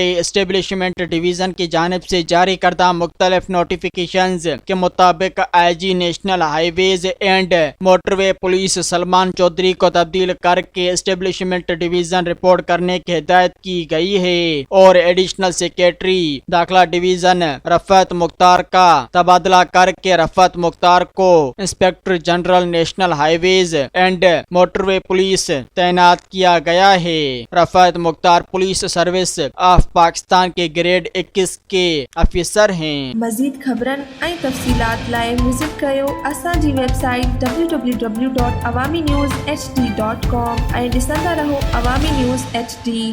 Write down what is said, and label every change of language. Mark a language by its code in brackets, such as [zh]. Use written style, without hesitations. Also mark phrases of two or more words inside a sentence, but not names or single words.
[ur] اسٹیبلشمنٹ ڈویژن کی جانب سے جاری کردہ مختلف نوٹیفیکیشنز کے مطابق IG نیشنل ہائی ویز اینڈ موٹر وے پولیس سلمان چودھری کو تبدیل کر کے اسٹیبلشمنٹ ڈویژن رپورٹ کرنے کی ہدایت کی گئی ہے اور [en] Additional Secretary [ur] داخلہ ڈویژن رفعت مختار کا تبادلہ کر کے رفعت مختار کو [en] Inspector General [ur] نیشنل ہائی ویز اینڈ موٹر وے پولیس تعینات کیا گیا ہے۔ رفعت مختار پولیس سروس آف پاکستان کے گریڈ 21 کے افیسر ہیں۔ [sd] مزید خبرن ऐं तफ़सीलात लाइ विज़िट कयो असांजी वेबसाइट www.awamiNewsHD.com ऐं ॾिसंदा रहो अवामी न्यूज़ HD।